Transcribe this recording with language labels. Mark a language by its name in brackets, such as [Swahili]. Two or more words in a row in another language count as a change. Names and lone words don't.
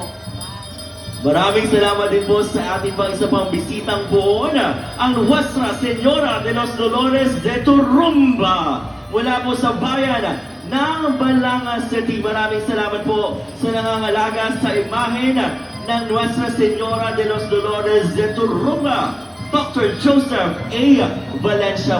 [Filipino] maraming salamat din po sa ating isa pang bisitang buon, ang Nuestra Señora de los Dolores de Turumba mula po sa bayan ng Balangas City. Maraming salamat po sa nangangalaga sa imahe ng Nuestra Señora de los Dolores de Turumba, Dr. Joseph A. Valencia.